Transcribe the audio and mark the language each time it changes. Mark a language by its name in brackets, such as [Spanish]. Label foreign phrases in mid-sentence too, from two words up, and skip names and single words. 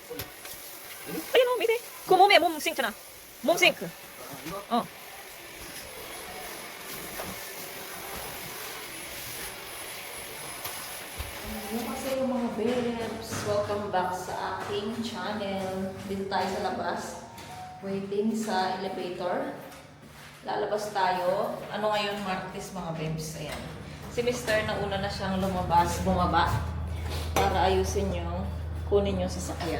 [Korean] 아니, 밑에. 그 몸에 몸 싱크나. 몸 싱크. [Filipino] Annyeonghaseyo mga babes! [English] Welcome back [Filipino] sa aking channel. Dito tayo sa labas. Waiting sa elevator. Lalabas tayo. Ano ngayon, Martes mga babes? Ayan. Si Mr. nauna na siyang bumaba. Para ayusin yung kunin yung sasakyan.